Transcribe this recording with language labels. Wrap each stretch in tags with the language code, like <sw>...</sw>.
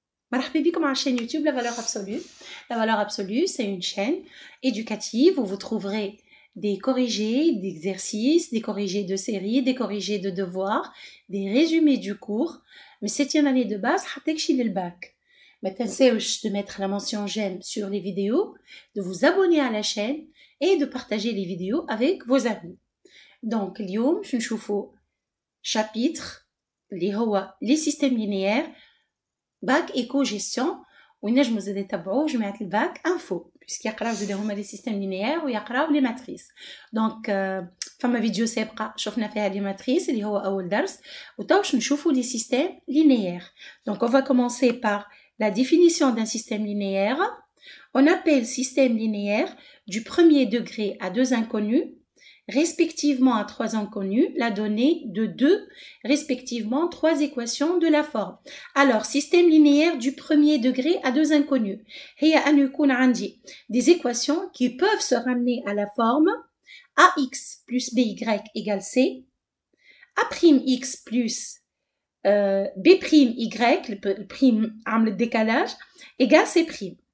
<ar>Marhaba bikum</ar> <fr>à la chaîne YouTube La Valeur Absolue. La Valeur Absolue, c'est une chaîne éducative où vous trouverez des corrigés d'exercices, des corrigés de séries, des corrigés de devoirs, des résumés du cours. Mais 7e année de base,</fr> <ar>hatekshi</ar> <fr>le bac.</fr> <ar>ما تنساوش</ar> <fr>de mettre la mention j'aime sur les vidéos, de vous abonner à la chaîne et de partager les vidéos avec vos amis.</fr> <ar>Donc, اليوم نشوفوا chapitre اللي هو les systèmes linéaires باك ايكو جيستيون وينجموا زاد يتبعوه جماعه الباك انفو باسكو يقراو زاد هما لي سيستيم لينيير ويقراو لي ماتريس دونك فما فيديو سابقه شفنا فيها لي ماتريس اللي هو اول درس وتو باش نشوفوا لي سيستيم لينيير دونك</ar> <fr>on va commencer par la définition d'un système linéaire. On appelle système linéaire du premier degré à deux inconnus respectivement à trois inconnus, la donnée de deux, respectivement, trois équations de la forme. Alors, système linéaire du premier degré à deux inconnus. Des équations qui peuvent se ramener à la forme ax plus by égale c, a'x plus b'y, le prime le décalage, égale c'.</fr>